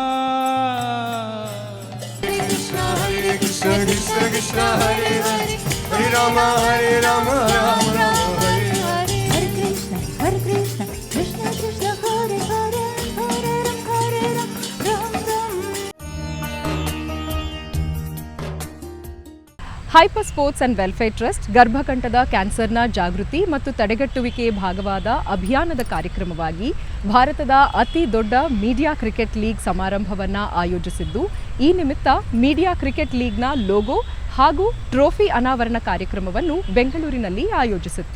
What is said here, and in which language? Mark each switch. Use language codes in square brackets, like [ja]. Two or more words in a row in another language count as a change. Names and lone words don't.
[sa] হরে কৃষ্ণ কৃষ্ণ কৃষ্ণ হরে হরে, হরে রাম রাম রাম হরে হরে, হরে কৃষ্ণ কৃষ্ণ কৃষ্ণ হরে হরে, হরে রাম রাম রাম। [kn] ಹೈಪರ್ ಸ್ಪೋರ್ಟ್ಸ್ ಅಂಡ್ ವೆಲ್ಫೇರ್ ಟ್ರಸ್ಟ್ ಗರ್ಭಕಂಠದ ಕ್ಯಾನ್ಸರ್ನ ಜಾಗೃತಿ ಮತ್ತು ತಡೆಗಟ್ಟುವಿಕೆ ಭಾಗವಾದ ಅಭಿಯಾನದ ಕಾರ್ಯಕ್ರಮವಾಗಿ ಭಾರತದ ಅತಿ ದೊಡ್ಡ ಮೀಡಿಯಾ ಕ್ರಿಕೆಟ್ ಲೀಗ್ ಸಮಾರಂಭವನ್ನು ಆಯೋಜಿಸಿದ್ದು, ಈ ನಿಮಿತ್ತ ಮೀಡಿಯಾ ಕ್ರಿಕೆಟ್ ಲೀಗ್ನ ಲೋಗೋ ಹಾಗೂ ಟ್ರೋಫಿ ಅನಾವರಣ ಕಾರ್ಯಕ್ರಮವನ್ನು ಬೆಂಗಳೂರಿನಲ್ಲಿ ಆಯೋಜಿಸಿತ್ತು.